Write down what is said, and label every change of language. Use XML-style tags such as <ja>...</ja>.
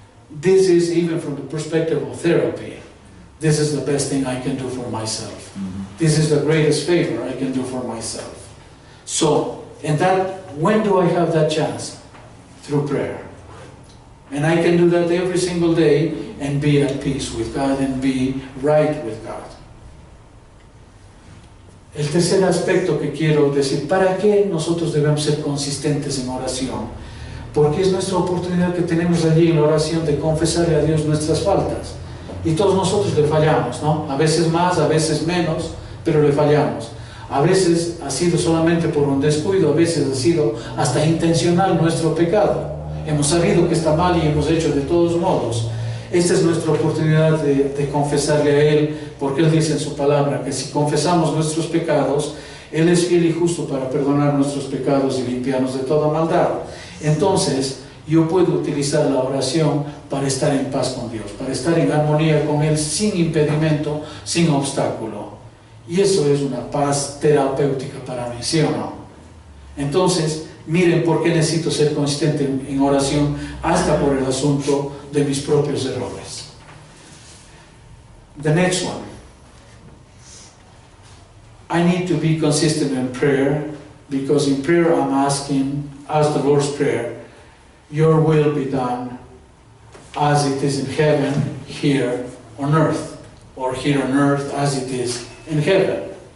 <en>This is, even from the perspective of therapy, this is the best thing I can do for myself. This is the greatest favor I can do for myself. So, and that, when do I have that chance? Through prayer. And I can do that every single day and be at peace with God and be right with God.</en> <es>El tercer aspecto que quiero decir, ¿para qué nosotros debemos ser consistentes en oración? Porque es nuestra oportunidad que tenemos allí en la oración de confesarle a Dios nuestras faltas. Y todos nosotros le fallamos, ¿no? A veces más, a veces menos, pero le fallamos. A veces ha sido solamente por un descuido, a veces ha sido hasta intencional nuestro pecado. Hemos sabido que está mal y hemos hecho de todos modos. Esta es nuestra oportunidad de confesarle a Él, porque Él dice en su palabra que si confesamos nuestros pecados, Él es fiel y justo para perdonar nuestros pecados y limpiarnos de toda maldad. Entonces, yo puedo utilizar la oración para estar en paz con Dios, para estar en armonía con Él sin impedimento, sin obstáculo. Y eso es una paz terapéutica para mí, ¿sí o no? Entonces, miren por qué necesito ser consistente en oración, hasta por el asunto de mis propios errores.</es> <en>The next one. I need to be consistent in prayer, because in prayer I'm asking, as the Lord's Prayer, your will be done as it is in heaven, here on earth, or here on earth as it is in heaven.</en>